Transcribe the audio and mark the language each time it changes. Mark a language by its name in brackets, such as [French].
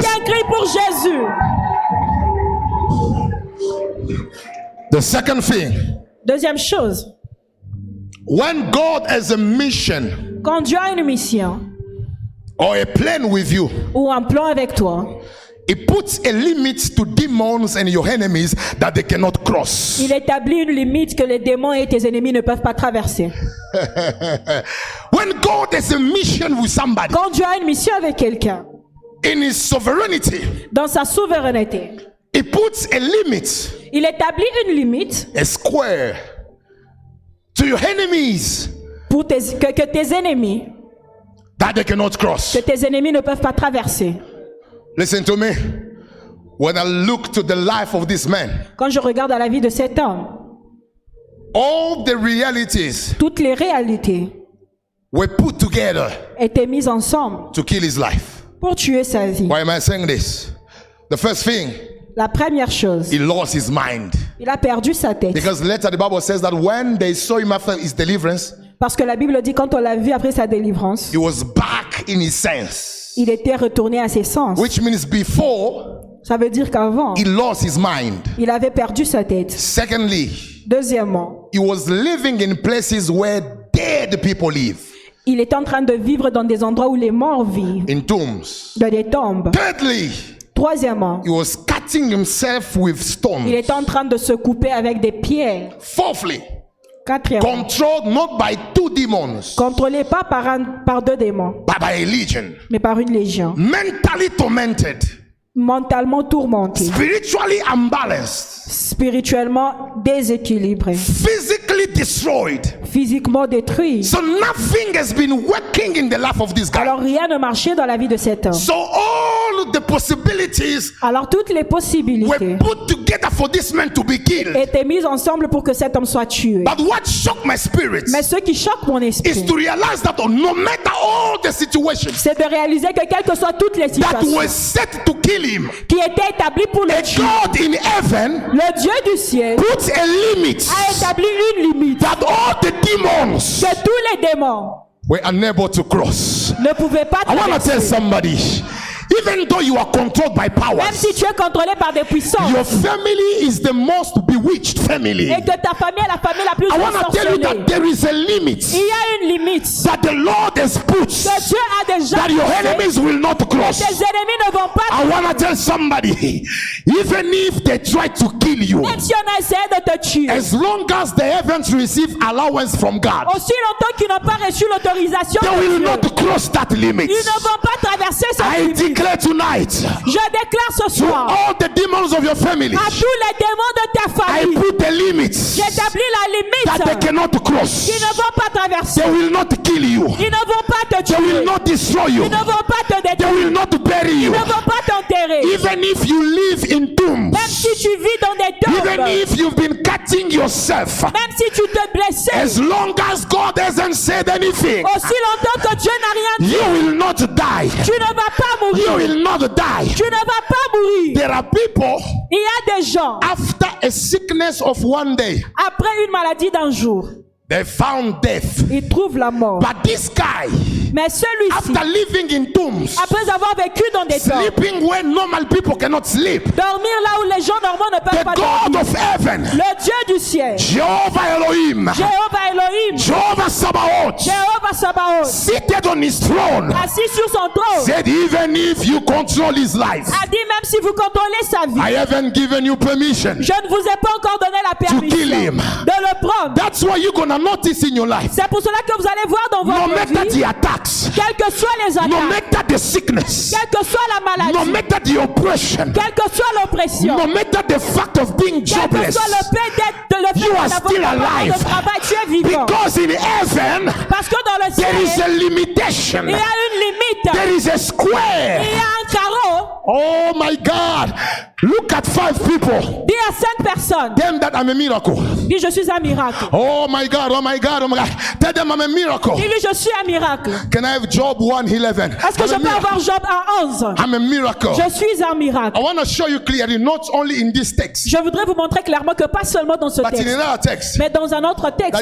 [French] Quelqu'un crie pour Jésus. [English] The second thing, [French] Deuxième chose, [English] when God has a mission [French] quand Dieu a une mission [English] or a plan with you, [French] ou un plan avec toi, [English] He puts a limit to demons and your enemies that they cannot cross. [French] il établit une limite que les démons et tes ennemis ne peuvent pas traverser. [English] When God has a mission with somebody, [French] Quand Dieu a une mission avec quelqu'un, [English] in His sovereignty, [French] dans sa souveraineté, [English] He puts a limit, [French] il établit une limite [English] a square, to your enemies [French] pour que tes ennemis, [English] that they cannot cross. [French] que tes ennemis ne peuvent pas traverser. [English] Listen to me. When I look to the life of this man, [French] Quand je regarde à la vie de cet homme, [English] all the realities [French] toutes les réalités [English] were put together [French] étaient mises ensemble [English] to kill his life. [French] pour tuer sa vie. [English] Why am I saying this? The first thing, [French] La première chose, [English] he lost his mind. [French] il a perdu sa tête. [English] Because later the Bible says that when they saw him after his deliverance, [French] Parce que la Bible dit quand on l'a vu après sa délivrance, [English] he was back in his sense. [French] il était retourné à ses sens. [English] Which means before, [French] Ça veut dire qu'avant, [English] he lost his mind. [French] il avait perdu sa tête. [English] Secondly, [French] Deuxièmement, [English] he was living in places where dead people live. [French] il est en train de vivre dans des endroits où les morts vivent, [English] In tombs. [French] dans des tombes. [English] Thirdly, [French] Troisièmement, [English] he was cutting himself with [French] il [English] stones. [French] est en train de se couper avec des pierres. [English] Fourthly, [French] Quatrièmement, [English] controlled not by two demons, [French] contrôlé pas par deux démons, [English] but by a legion. [French] mais par une légion. [English] Mentally tormented, [French] Mentalement tourmenté, [English] spiritually unbalanced, [French] spirituellement déséquilibré, [English] physically destroyed. [French] physiquement détruit. [English] So nothing has been working in the life of this guy. [French] Alors rien ne marchait dans la vie de cet homme. [English] So all the possibilities [French] Alors toutes les [English] were [French] possibilités [English] put together for this man to be killed. [French] étaient mises ensemble pour que cet homme soit tué. [English] But what shocked my spirit [French] Mais ce qui choque mon [English] is [French] esprit, [English] to realize that no matter all the situations [French] c'est de réaliser que quelles que soient toutes les [English] that [French] situations [English] were set to kill him, [French] qui étaient établies pour le [English] a [French] tuer, [English] God in heaven [French] le Dieu du ciel [English] put a limit [French] a établi une limite [English] that all the demons [French] que tous les démons [English] were unable to cross. [French] ne pouvaient pas [English] I want to tell [French] traverser. [English] somebody, even though you are controlled by [French] Même [English] powers, [French] si tu es contrôlé par des puissances [English] your family is the most bewitched family. [French] et que ta famille est la famille la plus [English] I want to tell you [French] ensorcelée, [English] that there is a limit [French] il y a une limite [English] that the Lord has put [French] que Dieu a déjà [English] that your [French] passer, [English] enemies will not cross. [French] tes ennemis ne vont pas [English] I want to tell somebody, even if they try to kill you, [French] même si on a essayé de te tuer, [English] as long as they haven't received allowance from God, [French] aussi longtemps qu'ils n'ont pas reçu l'autorisation [English] they [French] de [English] will [French] Dieu, [English] not cross that limit. [French] ils ne vont pas traverser cette [English] I [French] limite. [English] declare tonight, [French] Je déclare ce [English] to [French] soir [English] all the demons of your family, [French] à tous les démons de ta [English] I [French] famille, [English] put the limits [French] j'établis la [English] that they [French] limite [English] cannot cross. [French] qu'ils ne vont pas traverser. [English] They will not kill you. [French] Ils ne vont pas te [English] They will [French] tuer. [English] not destroy you. [French] Ils ne vont pas te [English] They [French] détruire. [English] will not bury [French] Ils [English] you. [French] ne vont pas t'enterrer. [English] Even if you live in tombs, [French] Même si tu vis dans des [English] even [French] tombes, [English] if you've been cutting yourself, [French] même si tu te blesses, [English] as long as God hasn't said anything, [French] aussi longtemps que Dieu n'a rien dit, [English] you will not die. [French] tu ne vas pas [English] You [French] mourir. [English] will not die. [French] Tu ne vas pas mourir. [English] There are people, [French] Il y a des gens, [English] after a sickness of one day, [French] après une maladie d'un jour, [English] they found death. [French] ils trouvent la mort. [English] But this guy, [French] Mais celui-ci, [English] after living in tombs, [French] après avoir vécu dans des tombes, [English] sleeping where normal people cannot sleep, [French] dormir là où les gens normaux ne peuvent [English] the [French] pas [English] God [French] dormir, [English] of heaven, [French] le Dieu du ciel, [English] Jehovah Elohim, [French] Jéhovah Elohim, [English] Jehovah Sabaoth, [French] Jéhovah Sabaoth, [English] seated on his throne, [French] assis sur son trône, [English] said, even if you control his life, [French] a dit même si vous contrôlez sa vie, [English] I haven't given you permission. [French] je ne vous ai pas encore donné la [English] kill [French] permission [English] him. [French] de le prendre. [English] That's what you're gonna notice in your life. [French] C'est pour cela que vous allez voir dans [English] No [French] votre [English] matter [French] vie, [English] the attacks, [French] quelles que soient les [English] no [French] attaques, [English] matter the sickness, [French] quelle que soit la [English] no [French] maladie, [English] matter the oppression, [French] quelle que soit l'oppression, [English] no matter the fact of being [French] quel que [English] jobless, [French] soit le fait le [English] You are [French] fait [English] still [French] d'avoir pas [English] alive. [French] de travail, tu es vivant. [English] because in heaven [French] Parce que dans le [English] there is [French] ciel, [English] a limitation, [French] il y a une limite, [English] there is a [French] il [English] square. [French] y a un carreau. [English] Oh my God, look at 5 people, [French] Dis à 5 personnes, [English] them that I'm a miracle. [French] dis je suis un miracle. [English] Oh my God, oh my God, oh my God, tell them I'm a miracle. [French] Dis-lui je suis un miracle. [English] Can I have Job 1:11? [French] Est-ce que je peux avoir Job 1:11? [English] I'm a miracle. [French] Je suis un miracle. [English] I want to show you clearly, not only in this text, [French] Je voudrais vous montrer clairement que pas seulement dans ce [English] but in [French] texte, [English] another text, [French] mais dans un autre texte,